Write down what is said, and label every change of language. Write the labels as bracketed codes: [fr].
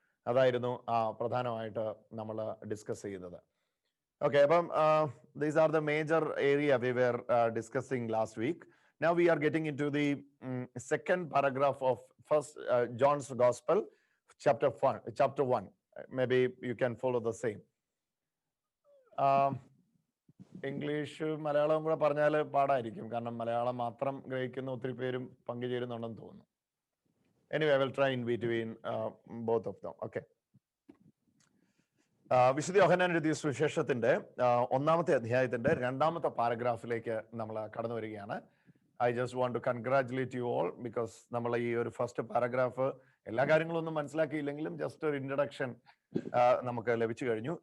[ml] അതായിരുന്നു പ്രധാനമായിട്ട് നമ്മൾ ഡിസ്കസ് ചെയ്തത്. [en] Okay, these are the major area we were discussing last week. Now we are getting into the second paragraph of first John's Gospel, chapter 1. Maybe you can follow the same. [ml] English Malayalam കൂടെ പറഞ്ഞാൽ പാടായിരിക്കും, കാരണം മലയാളം മാത്രം ഗ്രഹിക്കുന്ന ഒത്തിരി പേരും പങ്കുചേരുന്നുണ്ടെന്ന് തോന്നുന്നു. [en] Anyway, I will try in between both of them. Okay. [ml] വിശുദ്ധ യോഹന്നാൻ എഴുതിയ സുവിശേഷത്തിന്റെ 1-ാമത്തെ അധ്യായത്തിന്റെ 2-ാമത്തെ പാരഗ്രാഫിലേക്ക് നമ്മൾ കടന്നു വരികയാണ്. [en] I just want to congratulate you all, because [ml] നമ്മൾ ഈ ഒരു ഫസ്റ്റ് പാരഗ്രാഫ് എല്ലാ കാര്യങ്ങളും ഒന്നും മനസ്സിലാക്കിയില്ലെങ്കിലും ജസ്റ്റ് ഒരു ഇൻട്രഡക്ഷൻ നമുക്ക് ലഭിച്ചു കഴിഞ്ഞു.